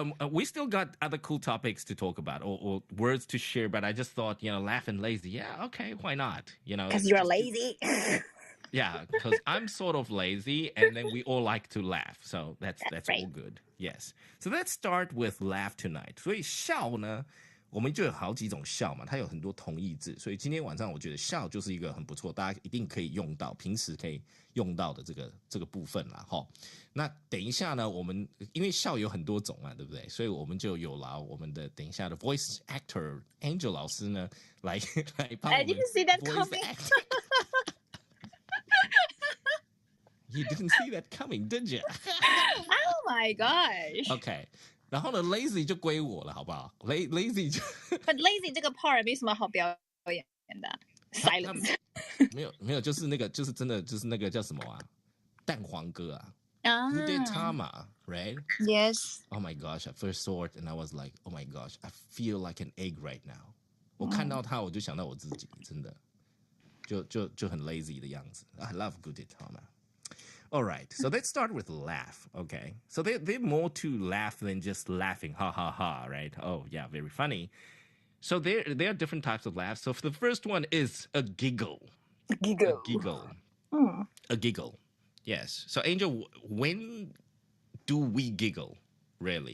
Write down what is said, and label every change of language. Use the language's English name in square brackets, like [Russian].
[English] We still got other cool topics to talk about or words to share, but I just thought, laugh and lazy. Yeah, okay, why not? Because you're lazy. Yeah, because I'm sort of lazy, and then we all like to laugh, so that's right. all good. Yes, so let's start with laugh tonight. [Chinese] 所以笑呢，我们就有好几种笑嘛，它有很多同义字，所以今天晚上我觉得笑就是一个很不错，大家一定可以用到，平时可以用到的这个部分啦，哈。那等一下呢，我们因为笑有很多种嘛，对不对？所以我们就有劳我们的等一下的 voice actor Angel 老师呢，来帮我们 [English] I didn't see that voice coming. act. You didn't see that coming, did you? Oh my gosh. Okay. [Chinese] 然后呢 ，lazy 就归我了，好不好？lazy 就 But lazy 这个 part 没什么好表演的。 [English] Silence. [Chinese] 没有，就是那个，就是真的，就是那个叫什么啊？蛋黄哥啊 Ah. [English] Gudetama, right? Yes. Oh my gosh, I first saw it and I was like, oh my gosh, I feel like an egg right now. [Chinese] 我看到他，我就想到我自己，真的，就很 lazy 的样子。 [English] I love Gudetama. All right, so let's start with laugh, okay? So they're more to laugh than just laughing, ha ha ha, right? Oh yeah, very funny. So there are different types of laughs. So the first one is a giggle. Giggle. A giggle. Mm. A giggle. Yes. So Angel, when do we giggle? Really?